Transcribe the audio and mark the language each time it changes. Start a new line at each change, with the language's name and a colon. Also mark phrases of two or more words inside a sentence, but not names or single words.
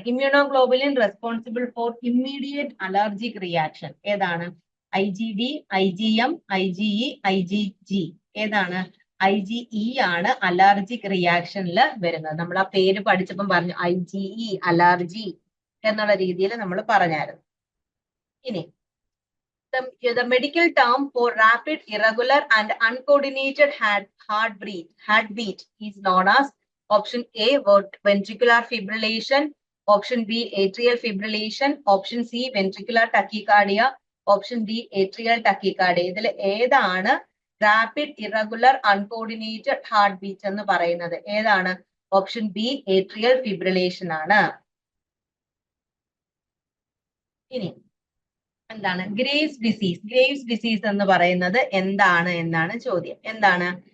English: immunoglobulin responsible for immediate allergic reaction.
Malayalam: ഏതാണ്? IgD, IgM, IgE, IgG. ഏതാണ്? IgE ആണ്
English: allergic reaction-il
Malayalam: വരുന്നത്. നമ്മൾ ആ പേര് പഠിച്ചപ്പം പറഞ്ഞു IgE അലർജി എന്നുള്ള രീതിയിൽ നമ്മൾ പറഞ്ഞായിരുന്നു.
English: ഇനി the medical term for rapid, irregular and uncoordinated heartbeat is known as option A ventricular fibrillation, option B atrial fibrillation, option C ventricular tachycardia, option D atrial tachycardia.
Malayalam: ഇതിൽ ഏതാണ്
English: rapid irregular uncoordinated heart beat
Malayalam: എന്ന് പറയുന്നത്?
English: ഏതാണ്? option B atrial fibrillation ആണ്.
Malayalam: ഇനി എന്താണ്
English: Graves disease? Graves disease
Malayalam: എന്ന് പറയുന്നത് എന്താണ് എന്നാണ് ചോദ്യം.